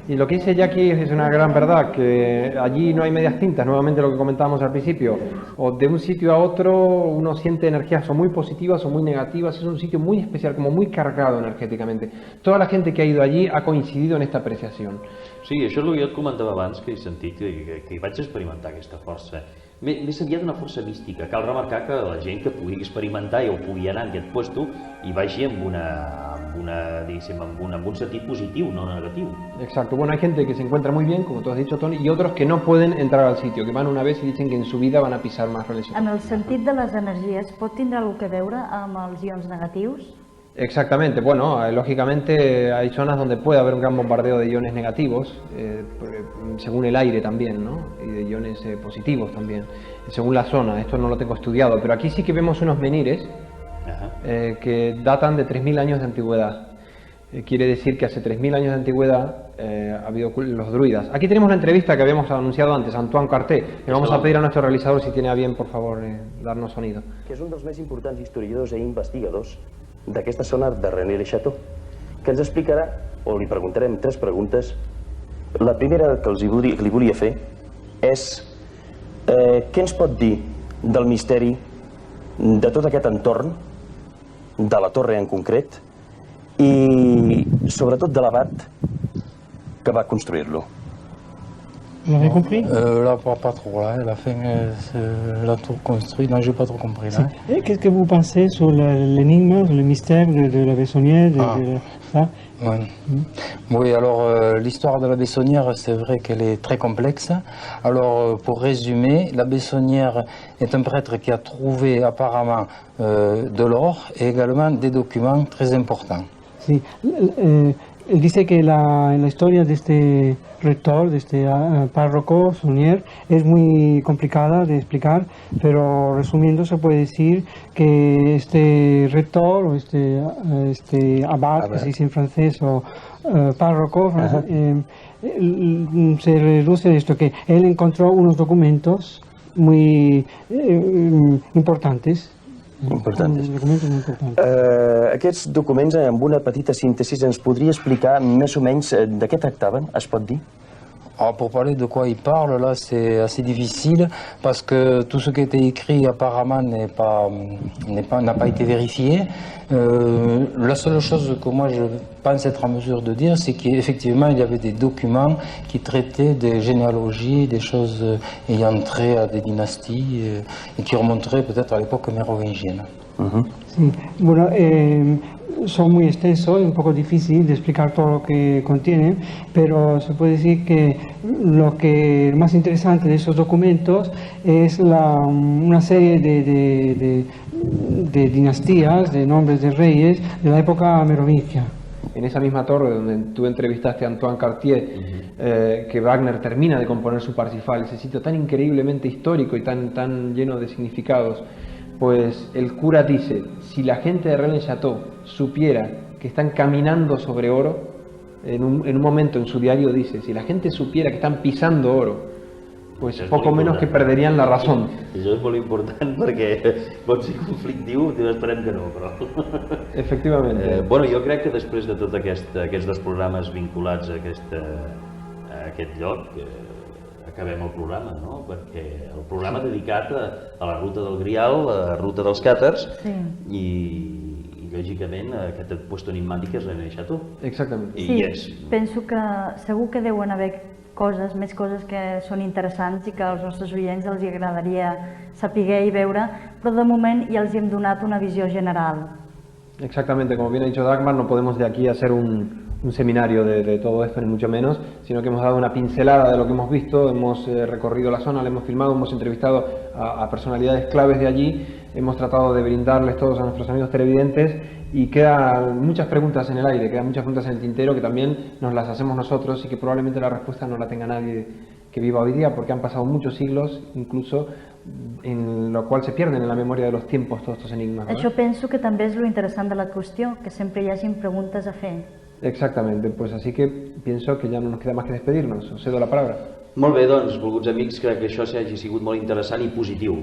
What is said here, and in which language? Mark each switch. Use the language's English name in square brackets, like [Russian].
[Spanish] Y lo que dice Jackie es una gran verdad, que allí no hay medias tintas, nuevamente lo que comentábamos al principio, o de un sitio a otro uno siente energías o muy positivas o muy negativas, es un sitio muy especial, como muy cargado energéticamente. Toda la gente que ha ido allí ha coincidido en esta apreciación. [Catalan] Sí, això és el que jo et comentava abans, que he sentit, que hi vaig experimentar aquesta força. Més aviat una força mística. Cal remarcar que la gent que pugui experimentar o pugui anar en aquest puesto i vagi amb un sentit positiu, no negatiu. [Spanish] Exacto. Bueno, hay gente que se encuentra muy bien, como tú has dicho, Toni, y otros que no pueden entrar al sitio, que van una vez y dicen que en su vida van a pisar más René Chateau. [Catalan] En el sentit de les energies, pot tindre alguna cosa a veure amb els ions negatius? [Spanish] Exactamente, bueno, lógicamente hay zonas donde puede haber un gran bombardeo de iones negativos, según el aire también, ¿no? Y de iones positivos también, según la zona. Esto no lo tengo estudiado, pero aquí sí que vemos unos menires que datan de 3.000 años de antigüedad. Quiere decir que hace 3.000 años de antigüedad ha habido los druidas. Aquí tenemos una entrevista que habíamos anunciado antes, Antoine Carté. Le vamos a pedir a nuestro realizador, si tiene a bien, por favor, darnos sonido. [Catalan] Que és un dels més importants historiadors i investigadors d'aquesta zona de René le Chateau, que ens explicarà, o li preguntarem 3 preguntes. La primera que li volia fer és què ens pot dir del misteri de tot aquest entorn, de la torre en concret, i sobretot de l'abat que va construir-lo. [French] Vous l'avez compris? Là, pas trop. Là, la fin, la tour construite, non, j'ai pas trop compris. Là. Et qu'est-ce que vous pensez sur l'énigme, le mystère de la Bessonnière ça? Ouais. Oui, alors l'histoire de la Bessonnière, c'est vrai qu'elle est très complexe. Alors, pour résumer, la Bessonnière est un prêtre qui a trouvé apparemment de l'or et également des documents très importants. [Spanish] Sí. Él dice que la historia de este rector, de este párroco, Saunier, es muy complicada de explicar, pero resumiendo se puede decir que este rector o este abad, que se dice en francés, o párroco, se reduce a esto, que él encontró unos documentos muy importantes. [Catalan] Aquests documents, amb una petita síntesi, ens podria explicar més o menys de què tractaven, es pot dir? [French] Alors pour parler de quoi il parle, là c'est assez difficile parce que tout ce qui a été écrit apparemment n'a pas été vérifié. La seule chose que moi je pense être en mesure de dire, c'est qu'effectivement il y avait des documents qui traitaient des généalogies, des choses ayant trait à des dynasties et qui remonteraient peut-être à l'époque mérovingienne. [Spanish] Sí, bueno, son muy extensos, es un poco difícil de explicar todo lo que contienen, pero se puede decir que lo que más interesante de esos documentos es una serie de dinastías, de nombres de reyes de la época merovingia. En esa misma torre donde tú entrevistaste a Antoine Cartier, que Wagner termina de componer su Parsifal, ese sitio tan increíblemente histórico y tan lleno de significados, pues el cura dice, si la gente de Rennes-le-Château supiera que están caminando sobre oro, en un momento en su diario dice, si la gente supiera que están pisando oro, pues poco menos que perderían la razón. [Catalan] Això és molt important perquè pot ser conflictiu, esperem que no, però... Efectivament. Bueno, jo crec que després de tots aquests dos programes vinculats a aquest lloc, acabem el programa, no? Perquè el programa dedicat a la ruta del Grial, a la ruta dels càtars, i lògicament aquest puesto enigmàtic és Rennes-le-Château. Exactament. Sí, penso que segur que deuen haver més coses que són interessants i que als nostres oients els agradaria saber i veure, però de moment ja els hem donat una visió general. [Spanish] Exactamente, como bien ha dicho Dagmar, no podemos de aquí hacer un seminario de todo esto, ni mucho menos, sino que hemos dado una pincelada de lo que hemos visto, hemos recorrido la zona, la hemos filmado, hemos entrevistado a personalidades claves de allí, hemos tratado de brindarles todos a nuestros amigos televidentes y quedan muchas preguntas en el aire, quedan muchas preguntas en el tintero que también nos las hacemos nosotros y que probablemente la respuesta no la tenga nadie que viva hoy día, porque han pasado muchos siglos, incluso en lo cual se pierden en la memoria de los tiempos todos estos enigmas. [Catalan] Això penso que també és lo interessant de la qüestió, que sempre hi hagin preguntes a fer. [Spanish] Exactamente, pues así que pienso que ya no nos queda más que despedirnos. Os cedo la palabra. [Catalan] Molt bé, doncs, volguts amics, crec que això hagi sigut molt interessant i positiu.